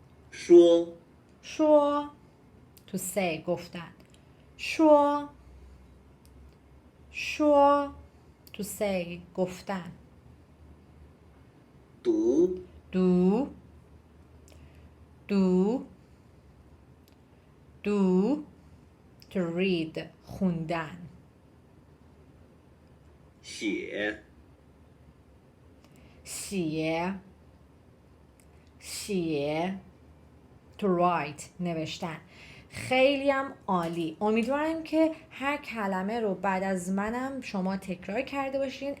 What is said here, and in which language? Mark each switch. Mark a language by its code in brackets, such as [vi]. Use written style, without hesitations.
[zh] 说， [en] 说 to say گفتن. 说说 to say گفتن. [zh] 读，读读读 to read خوندن. 写，写写 to write نوشتن. [fa] خیلی هم عالی. امیدوارم که هر کلمه رو بعد از منم شما تکرار کرده باشین.